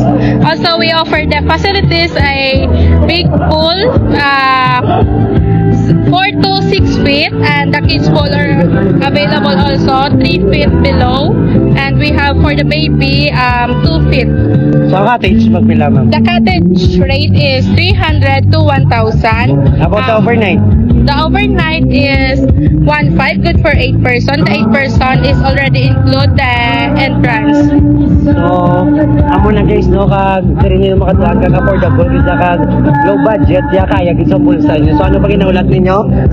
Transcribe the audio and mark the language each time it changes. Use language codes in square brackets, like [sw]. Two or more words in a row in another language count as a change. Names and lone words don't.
[en] Also, we offer the facilities a big pool, 4 to 6 feet, and the kids pool are available also 3 feet below, and we have for the baby 2 feet. [hil] So cottage magpila, Ma'am. [en] The cottage rate is 300 to 1,000. About the overnight. The overnight is 1,500, good for 8 person. The 8 person is already include the entrance. So, [hil] amo na guys, no, kag diri niyo makatuan kag affordable gid kag [en] low budget [hil] ya kaya gid sa bulsa niyo. So ano pa ginaulat ninyo?